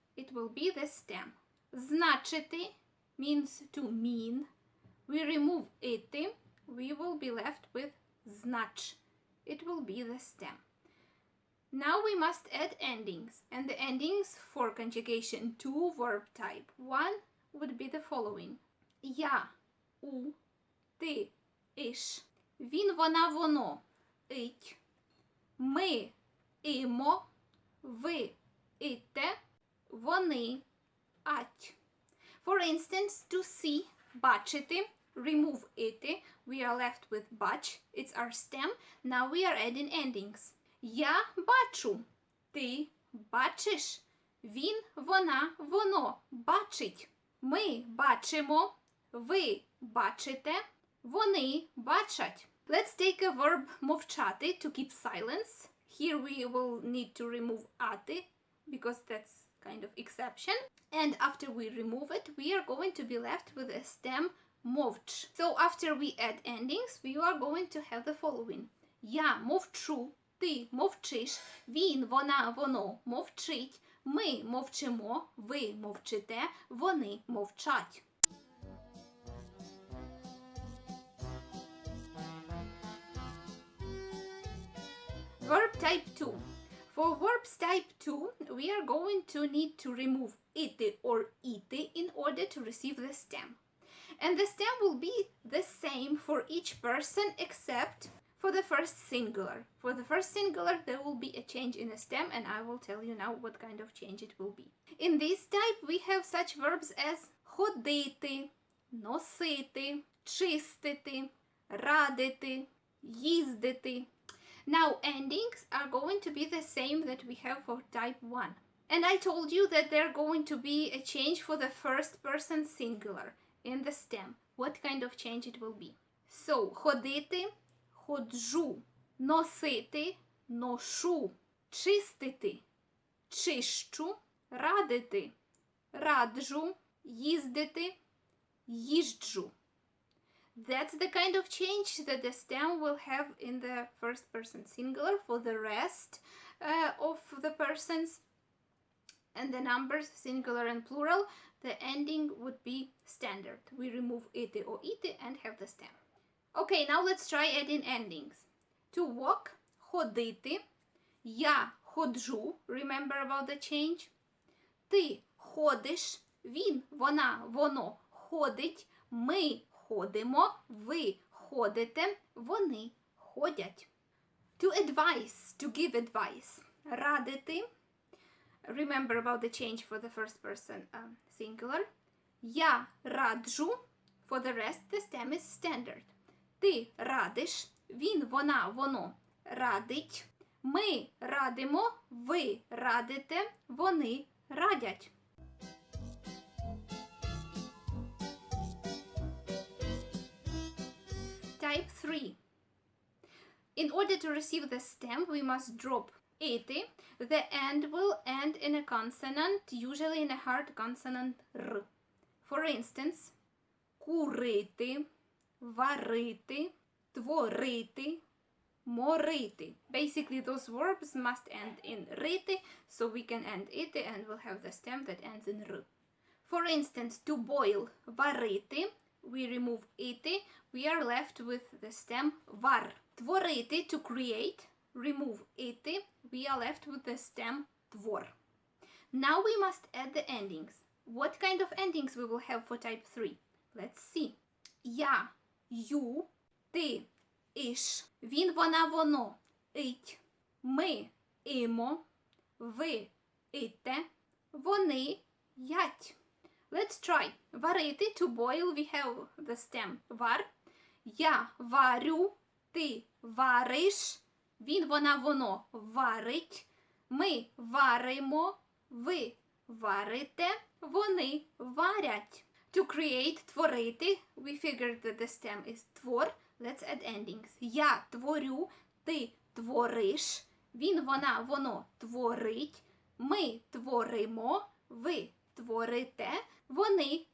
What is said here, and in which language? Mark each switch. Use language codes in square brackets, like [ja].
[en] It will be the stem. Значити means to mean. We remove ити, we will be left with знач. It will be the stem. Now we must add endings, and the endings for conjugation to verb type 1 would be the following. [uk] Я, у, ти, іш, він, вона, воно, ить, ми, імо, ви, ите, вони, ать. [en] For instance, to see, бачити, remove ити, we are left with бач, it's our stem. Now we are adding endings. [uk] Я бачу, ти бачиш, він, вона, воно бачить. Ми бачимо, ви бачите, вони бачать. [en] Let's take a verb мовчати to keep silence. Here we will need to remove ати because that's kind of exception. And after we remove it, we are going to be left with a stem мовч. So after we add endings, we are going to have the following. [uk] Я мовчу, ти мовчиш, він, вона, воно мовчить, ми мовчимо, ви мовчите, вони мовчать. [en] Verb type 2. For verbs type 2, we are going to need to remove iti or iti in order to receive the stem. And the stem will be the same for each person except for the first singular. For the first singular, there will be a change in the stem, and I will tell you now what kind of change it will be. In this type, we have such verbs as ходити, носити, чистити, радити, їздити. Now, endings are going to be the same that we have for type 1. And I told you that they're going to be a change for the first person singular in the stem. What kind of change it will be? [uk] So, ходити, ходжу, носити, ношу, чистити, чищу, радити, раджу, їздити, їжджу. [en] That's the kind of change that the stem will have in the first person singular. For the rest of the persons and the numbers, singular and plural, the ending would be standard. We remove iti or iti and have the stem. Okay, now let's try adding endings. To walk, ходити, [uk] я ходжу, [en] remember about the change. [uk] Ти ходиш, він, вона, воно ходить, ми ходимо, ви ходите, вони ходять. [en] To advise, to give advice. Радити. Remember about the change for the first person singular. [uk] Я раджу. [en] For the rest, the stem is standard. [uk] Ти радиш, він, вона, воно радить, ми радимо, ви радите, вони радять. [en] Type 3. In order to receive the stem, we must drop iti. The end will end in a consonant, usually in a hard consonant r. For instance, курити, варити, творити, морити. Basically, those verbs must end in riti, so we can end iti and we'll have the stem that ends in r. For instance, to boil, варити, we remove iti, we are left with the stem var. Творити, to create, remove iti, we are left with the stem tvor. Now we must add the endings. What kind of endings we will have for type 3? Let's see. [uk] Я, ю, ти, іш, він, вона, воно, ить, ми, імо, ви, ите, вони, ять. [en] Let's try. Варити, to boil, we have the stem var. [uk] Я варю, ти вариш, він, вона, воно варить, ми варимо, ви варите, вони варять. [en] To create, творити, we figured that the stem is твор. Let's add endings. [uk] Я творю, ти твориш, він, вона, воно творить, ми творимо, ви творите, вони